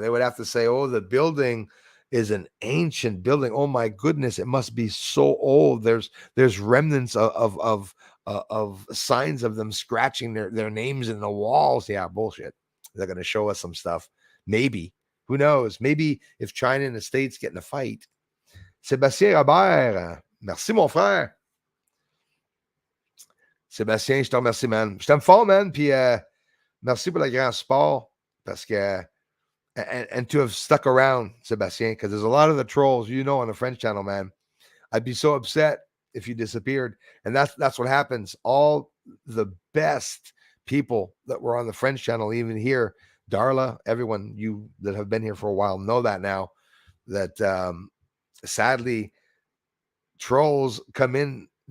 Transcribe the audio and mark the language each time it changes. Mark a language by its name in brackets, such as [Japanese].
[English] They would have to say, "Oh, the building is an ancient building. Oh my goodness, it must be so old. There's remnants of signs of them scratching their names in the walls." Yeah, bullshit. They're going to show us some stuff. Maybe. Who knows? Maybe if China and the States get in a fight. [French] Sébastien Robert, merci mon frère. Sébastien, je te remercie, man. Je t'aime fort, man. Puis merci pour le grand support. Parce que [English] and to have stuck around, Sébastien, because there's a lot of the trolls, on the French channel, man. I'd be so upset if you disappeared. And that's what happens. All the best people that were on the French channel, even here, Darla, everyone you that have been here for a while know that now, that sadly, trolls come in.